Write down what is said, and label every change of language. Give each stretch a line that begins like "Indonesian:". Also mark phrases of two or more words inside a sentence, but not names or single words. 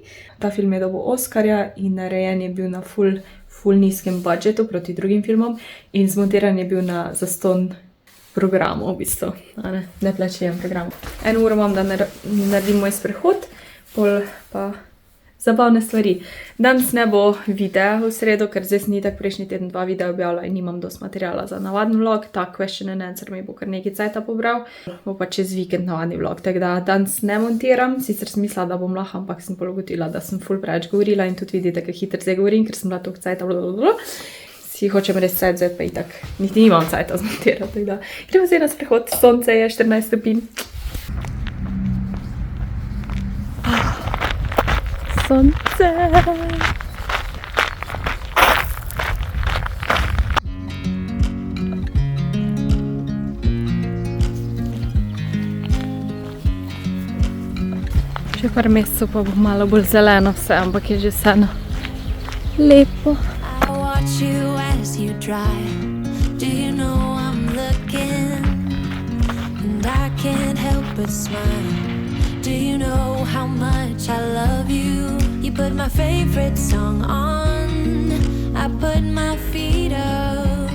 Slovenian: Ta film je dobil Oskarja in narejen je bil na ful nizkem budžetu proti drugim filmom in zmontiran je bil na zastonj programu, v bistvu, ne plačujem programu. 1 uro imam, da naredim moj sprehod, pol pa zabavne stvari. Danes ne bo videa v sredo, ker zdaj sem itak prejšnji teden 2 videa objavila in nimam dosti materiala za navaden vlog, ta
English: question and answer
Slovenian: mi bo kar nekaj cajta pobral, bo pa čez vikend navadni vlog, tako da danes ne montiram, sicer sem mislila, da bom lahko, ampak sem pol ugotila, da sem ful preveč govorila in tudi vidite, kako hitro zdaj govorim, ker sem bila toliko cajta, si hočem res cajt zdaj, pa itak niti nimam cajta zmontirati, tako da gremo zdaj na sprehod, sonce je 14 stopinj. Sonce! Še par mesecev pa bo malo bolj zeleno vse, ampak je že vseeno lepo.
English: I watch you as you drive. Do you know I'm looking? And I can't help but smile. Do you know how much I love you? You put my favorite song on. I put my feet up.